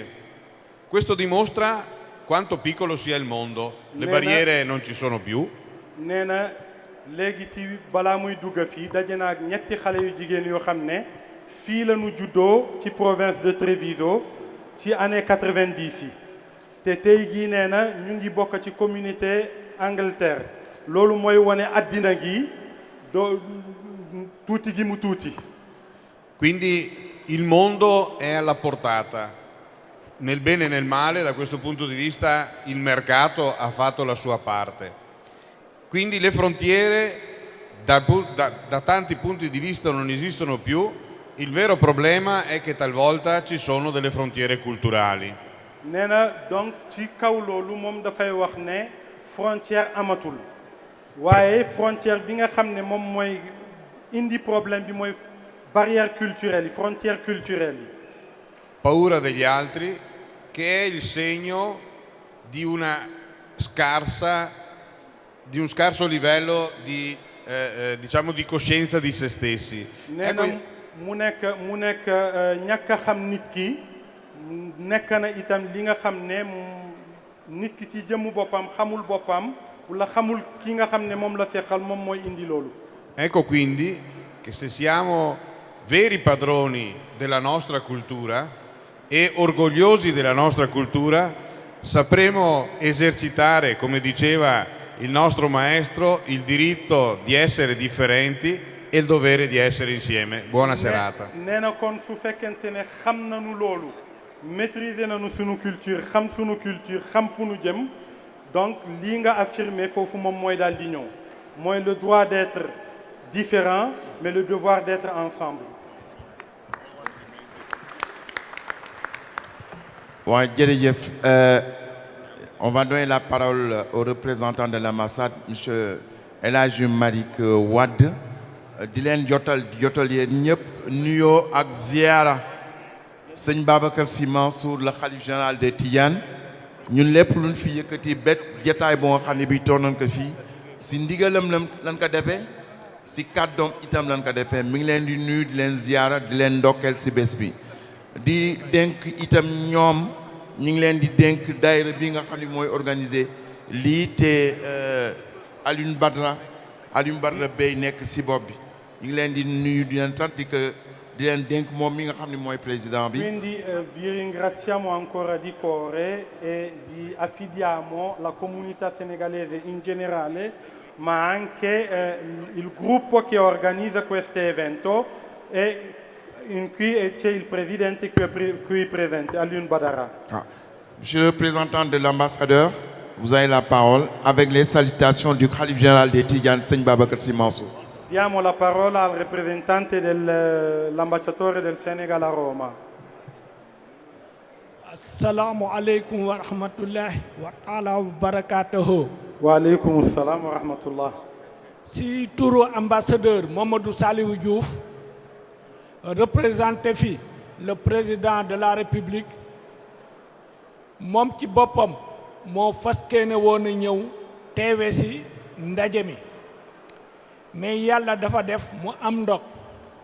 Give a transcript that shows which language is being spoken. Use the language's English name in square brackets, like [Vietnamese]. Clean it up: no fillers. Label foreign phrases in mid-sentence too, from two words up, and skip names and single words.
[Italian] Questo dimostra quanto piccolo sia il mondo, le barriere non ci sono più. [Wolof] nee na léegi ci balaa muy dugg fii daje na ak ñetti xale yu jigéen yoo xam ne fii la ñu juddoo ci [French] province de Treviso [Wolof] ci année 90 yi te tey jii nee na ñu ngi bokk ci communauté Angleterre. loolu mooy wane àddina gi tuuti gi mu tuuti. [Italian] Quindi il mondo è alla portata, nel bene e nel male. Da questo punto di vista il mercato ha fatto la sua parte. Quindi le frontiere da tanti punti di vista non esistono più. Il vero problema è che talvolta ci sono delle frontiere culturali. [Wolof] nee na donc ci kaw loolu moom dafay wax ne frontière amatul waaye frontière bi nga xam ne moom mooy indi problème bi mooy [French] barrière culturelle [Wolof] yi [French] frontière culturelle [Wolof] yi. [Italian] Paura degli altri, che è il segno di un scarso livello di diciamo di coscienza di se stessi. [Wolof] nee na mu nekk ñàkk a xam nit ki nekk na itam li nga xam ne nit ki ci jëmmu boppam xamul boppam wala xamul ki nga xam ne moom la seqal moom mooy indi loolu. [Italian] Ecco quindi che se siamo veri padroni della nostra cultura e orgogliosi della nostra cultura, sapremo esercitare, come diceva il nostro maestro, il diritto di essere differenti e il dovere di essere insieme. Buona serata. [Wolof] nee na kon su fekkente ne xam nañu loolu maîtriser nañu sunu culture xam fu nu jëm donc lii nga affirmé foofu moom mooy daal di ñëw mooy [French] le droit d'être différent mais le devoir d'être ensemble. [Wolof] waaw jërëjëf. [French] On va donner la parole au représentant de l'ambassade, monsieur El Hadji Malick Wade. [Wolof] di leen jotal yéen ñëpp nuyoo ak ziyaara sëñ Babacar Sy Mansour la xalif général des Tidianes. ñun lépp luñ fi yëkkati bet jotaay boo nga xam ne bi toog nañ ko fii si ndigalam lan ko defee si kàddoom itam lan ko defee mi ngi leen di nuyu di leen ziyaara di leen ndokkeel si bés bi di dénk itam ñoom ñu ngi leen di dénk daayira bi nga xam ne mooy organiser lii te Alioune Badara Bey nekk si bopp bi ñu ngi leen di nuyu di leen tant di leen dénk moom mi nga xam ne mooy président bi. [Italian] Quindi vi ringraziamo ancora di cuore e vi affidiamo la comunità senegalese in generale, ma anche il gruppo che organizza questo evento e qui c'è il presidente qui presente, Alioune Badara. [French] Monsieur le représentant de l'ambassadeur, vous avez la parole avec les salutations du khalife général des Tidianes, Seigne Babacar Sy Mansour. [Italian] Diamo la parola al rappresentante dell'ambasciatore del Senegal a Roma. [Arabic] السلام عليكم ورحمة الله وتعالى وبركاته. وعليكم السلام ورحمة الله. [Wolof] Si turu ambassadeur Mamadou Salihou Diouf, représenté fi [French] le président de la République, [Wolof] moom ci boppam moo faskeene woon a ñëw teewe si ndaje mi mais yàlla dafa def mu am ndog